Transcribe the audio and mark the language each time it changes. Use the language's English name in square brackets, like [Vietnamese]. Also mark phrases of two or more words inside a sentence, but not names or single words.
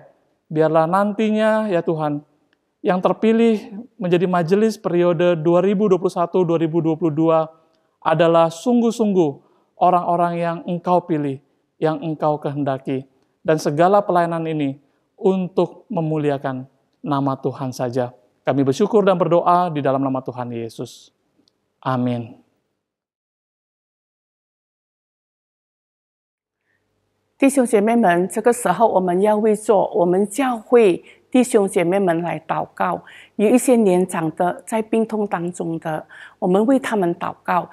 [Indonesian] Biarlah nantinya ya Tuhan, yang terpilih menjadi majelis periode 2021-2022 adalah sungguh-sungguh orang-orang yang Engkau pilih, yang Engkau kehendaki. Dan segala pelayanan ini untuk memuliakan nama Tuhan saja. Kami bersyukur dan berdoa di dalam nama Tuhan Yesus. Amin. [Chinese] 弟兄姐妹们，这个时候我们要为做我们教会弟兄姐妹们来祷告。有一些年长的在病痛当中的，我们为他们祷告。